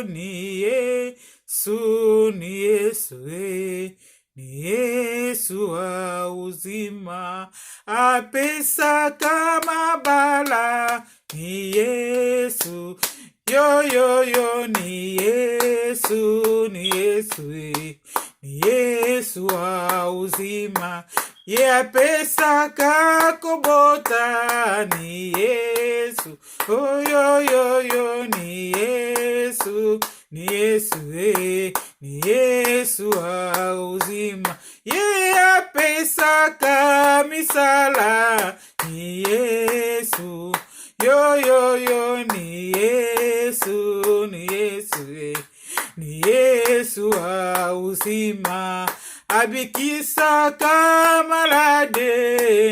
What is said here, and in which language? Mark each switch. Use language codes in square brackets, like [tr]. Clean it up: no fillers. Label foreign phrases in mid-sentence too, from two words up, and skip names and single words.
[sw] Ni Yesu, ni Yesu, ni Yesu wa uzima. [ln] Apesa kama bala. [sw] Ni Yesu, yo, yo, yo. Ni Yesu, ni Yesu, ni Yesu wa uzima. [ln] Ye apesa kakobota. [sw] Ni Yesu, oh, yo, yo, yo. Ni Yesu, ni Yesu, ni Yesu wa uzima. [ln] Ye apesa kamisala. [sw] Ni Yesu, yo, yo, yo. Ni Yesu, ni Yesu, ni Yesu wa uzima. [ln] Abikisa kamalade.